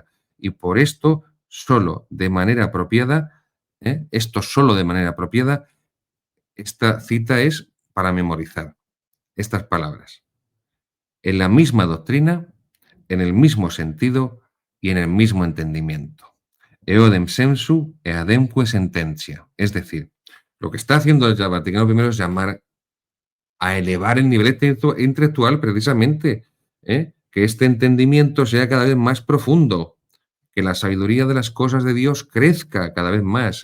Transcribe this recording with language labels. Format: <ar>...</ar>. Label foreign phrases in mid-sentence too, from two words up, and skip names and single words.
<es>Y por esto, solo de manera apropiada, esto solo de manera apropiada, esta cita es para memorizar estas palabras. En la misma doctrina, en el mismo sentido y en el mismo entendimiento.</es> <la>Eodem sensu e ademque sentencia.</la> <es>Es decir, lo que está haciendo el Vaticano I es llamar a elevar el nivel intelectual precisamente, que este entendimiento sea cada vez más profundo, que la sabiduría de las cosas de Dios crezca cada vez más.</es>